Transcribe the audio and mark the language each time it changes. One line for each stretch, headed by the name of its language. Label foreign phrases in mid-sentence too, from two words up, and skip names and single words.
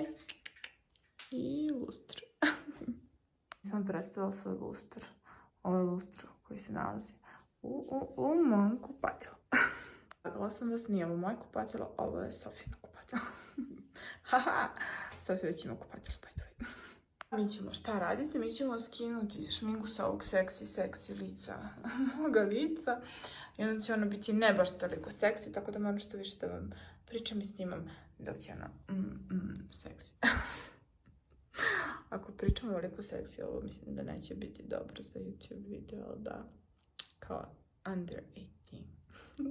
Serbian: I lustr. Sam predstavila svoj lustr. Ovo je lustr koji se nalazi u mom kupatilu. Gledala sam vas, nije ovo moje kupatilo, ovo je Sofijino kupatilo. Haha, Sofija već ima kupatilo,
English: by the way.
Serbian: Mi ćemo šta raditi? Mi ćemo skinuti šminku sa ovog seksi lica, moga lica. I onda će ona biti ne baš toliko seksi, tako da moram što više da vam pričam i snimam dok je ona seksi. Ako pričam ovoliko seksi, ovo mislim da neće biti dobro za YouTube video, ali da, kao under 18.